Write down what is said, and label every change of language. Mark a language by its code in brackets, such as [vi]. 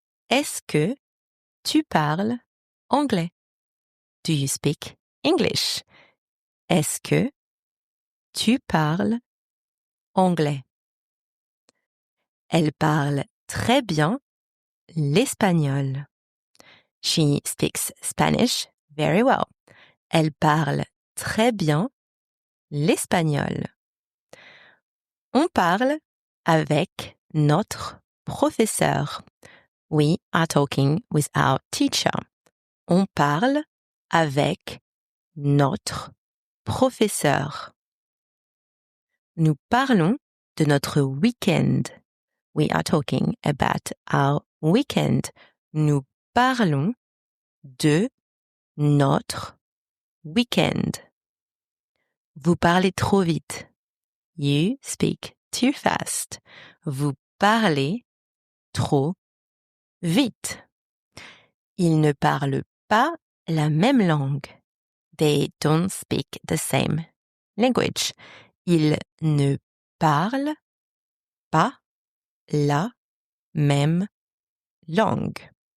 [fr] Est-ce que tu parles anglais? [en] Do you speak English? [fr] Est-ce que tu parles anglais? Elle parle très bien l'espagnol. [en] She speaks Spanish very well. [fr] Elle parle très bien l'espagnol. On parle avec notre professeur. [en] We are talking with our teacher. [fr] On parle avec notre professeur. Nous parlons de notre week-end. [en] We are talking about our weekend. [fr] Nous parlons de notre weekend. Vous parlez trop vite. [en] You speak too fast. [fr] Vous parlez trop vite. Ils ne parlent pas la même langue. [en] They don't speak the same language. [fr] Ils ne parlent pas la même langue.